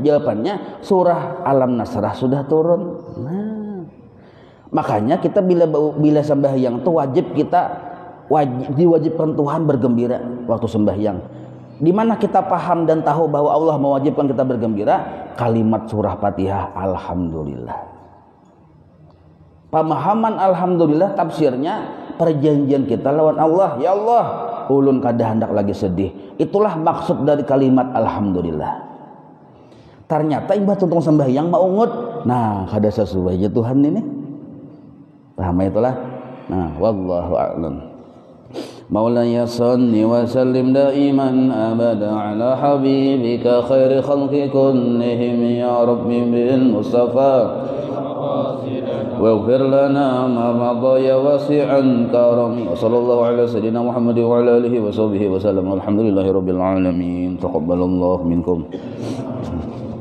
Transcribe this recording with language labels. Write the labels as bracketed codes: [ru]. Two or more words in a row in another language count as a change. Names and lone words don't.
[id] Jawabannya surah Alam Nasrah sudah turun. Nah, makanya kita bila sembahyang itu diwajibkan Tuhan bergembira waktu sembahyang. Di mana kita paham dan tahu bahwa Allah mewajibkan kita bergembira, kalimat surah Fatihah alhamdulillah. Pemahaman alhamdulillah tafsirnya perjanjian kita lawan Allah. [ar] يا الله, [bjn] ulun kada hendak lagi sedih. [id] Itulah maksud dari kalimat alhamdulillah. Ternyata [bjn] imbah tuntung sembahyang maungut. Nah, kada sesuai aja Tuhan ini. [id] Paham itulah. Nah, [ar] والله أعلم. مولاي صل وسلم دائما أبدا على حبيبك خير خلق كلهم يا رب بالمصطفى واغفر لنا ما مضى يا واسع الكرم وصلى الله على سيدنا محمد وعلى آله وصحبه وسلم الحمد لله رب العالمين تقبل الله منكم.